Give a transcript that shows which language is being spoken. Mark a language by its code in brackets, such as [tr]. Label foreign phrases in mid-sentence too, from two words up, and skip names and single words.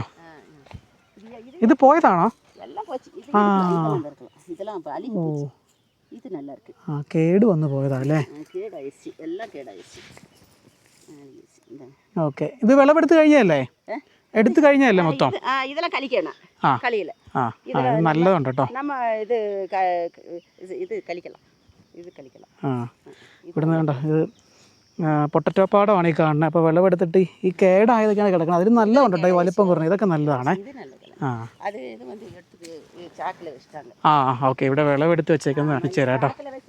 [ml] ഇത് പോയതാണോ? ആ ഓ, ആ കേട് വന്ന് പോയതാ അല്ലേ? ഓക്കെ, ഇത് വിളവെടുത്ത് കഴിഞ്ഞല്ലേ? എടുത്തു കഴിഞ്ഞല്ലേ മൊത്തം? [ta] இதெல்லாம் கழிக்கணும். களியில [ml] നല്ലതുണ്ട് കേട്ടോ. [ta] நம்ம இது கழிக்கலாம். [ml] ആ, ഇവിടുന്ന് കണ്ടോ, ഇത് പൊട്ടറ്റോ പാടമാണ് ഈ കാണുന്നത്. അപ്പോൾ വിളവെടുത്തിട്ട് ഈ കേടായതൊക്കെയാണ് കിടക്കുന്നത്. അതിന് നല്ലതുണ്ട് കേട്ടോ, ഈ വലിപ്പം കുറഞ്ഞു, ഇതൊക്കെ നല്ലതാണ്. ആ ആ ഓക്കെ, ഇവിടെ വിളവെടുത്ത് വെച്ചേക്കുന്നത് കാണിച്ചു തരാം കേട്ടോ.